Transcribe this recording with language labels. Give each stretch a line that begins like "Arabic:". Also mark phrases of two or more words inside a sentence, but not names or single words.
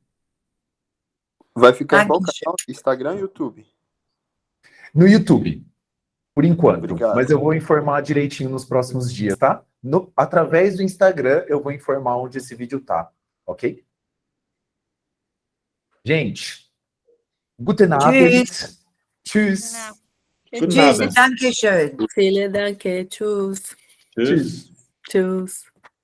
Portuguese: Vai ficar em qual canal? Instagram e YouTube? No YouTube, por enquanto. Obrigado. Mas eu vou informar direitinho nos próximos dias, tá? Através do Instagram, eu vou informar onde esse vídeo tá. Ok? Gente,
German: guten Abend. Tschüss. Tschüss, danke schön. Vielen Dank. Tschüss. Tschüss. Tschüss.